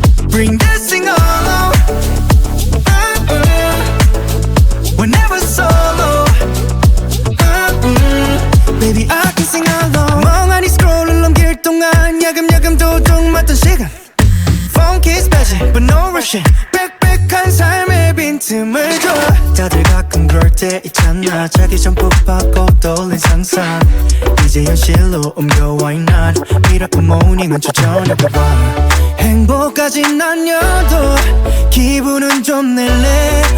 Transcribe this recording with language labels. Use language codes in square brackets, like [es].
[en] Bring this thing all on. We're never solo. Baby I can sing along. [ko] 멍하니 scroll을 넘길 동안 야금야금 도둑 맞던 시간. [en] Funky special but no rushing. [ko] 빽빽한 삶의 빈틈을 줘. 다들 가끔 그럴 때 있잖아. 자기 전 푹하고 떠올린 상상 이제 현실로 옮겨 [en] why not. [ko] 미라클 모닝은 조전해봐. 행복까진 아니어도 기분은 좀 낼래.